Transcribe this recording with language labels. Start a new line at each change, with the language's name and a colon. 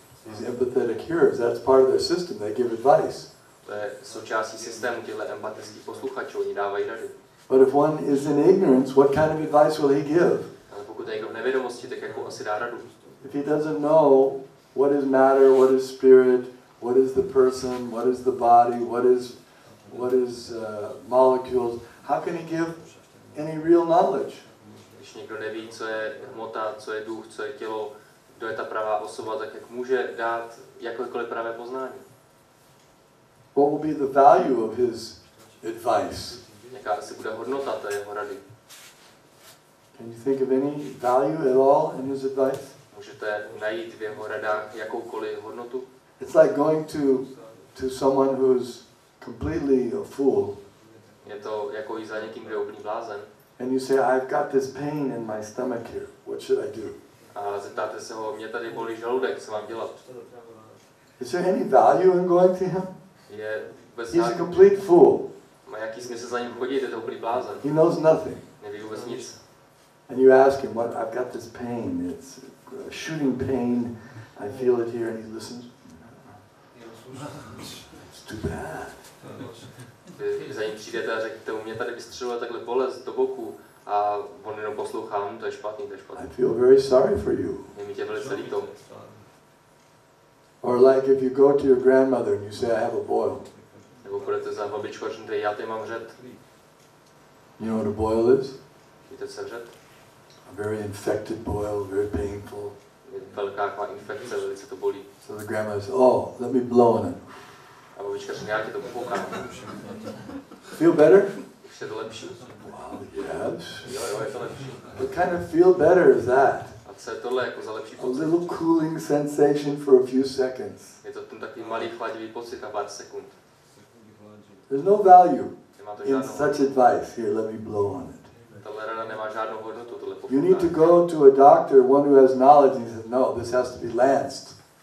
English: These empathetic hearers, that's part of their system. They give advice.
Czech: To je součástí systému těchto empatických posluchačů, oni dávají rady.
English: But if one is in ignorance, what kind of advice will he give?
Czech: Ale pokud je někdo v nevědomosti, tak jako asi dá radu.
English: If he doesn't know what is matter, what is spirit, what is the person, what is the body, what is molecules, how can he give any real knowledge?
Czech: Když někdo neví, co je hmota, co je duch, co je tělo, kdo je ta pravá osoba, tak jak může dát jakékoliv pravé poznání?
English: What will be the value of his advice?
Czech: Jaká asi bude hodnota té jeho rady?
English: Can you think of any value at all in his advice?
Czech: Můžete najít v jeho radách jakoukoliv hodnotu?
English: It's like going to someone who's completely a fool,
Czech: Je to jako jít za někým, kdo je úplný blázen.
English: and you say, I've got this pain in my stomach here. What should I do?
Czech: A zeptáte se ho, mě tady bolí žaludek, co mám dělat?
English: Is there any value in going to him?
Czech: Je vůbec
English: He's a complete fool.
Czech: má jaký smysl za ním chodit, je to úplný blázen.
English: He knows nothing.
Czech: Neví vůbec nic.
English: And you ask him, "What? I've got this pain. It's a shooting pain. I feel it here." And he listens. It's too bad.
Czech: Vy za ním přijdete a řeknete, u mě tady vystřeluje takhle bolest do boku a on jenom poslouchá, to je špatný, to je špatný.
English: I feel very sorry for you.
Czech: Je mi tě velice líto.
English: Or like if you go to your grandmother and you say, "I have a boil."
Czech: Nebo půjdete za babičku a řeknete, já tady mám vřet.
English: You know what a boil is?
Czech: Víte, co je vřet?
English: A very infected boil, very painful.
Czech: Je velká taková infekce, velice to bolí.
English: So the grandmother says, "Oh, let me blow on it."
Czech: A babička řekne, já ti to pofoukám.
English: Feel better?
Czech: Už je to lepší?
English: Wow, yes.
Czech: Jo, je to lepší.
English: What kind of feel better is that?
Czech: A co je tohle jako za lepší
English: A
Czech: pocit?
English: little cooling sensation for a few seconds.
Czech: Je to ten takový malý chladivý pocit na pár sekund.
English: There's no value
Czech: Nemá to
English: in
Czech: žádnou
English: such advice. Here, let me blow on it.
Czech: Tahle rada nemá žádnou hodnotu, tohle
English: You need to
Czech: pofoukání.
English: go to a doctor, one who has knowledge, and he says, "No, this has to be lanced."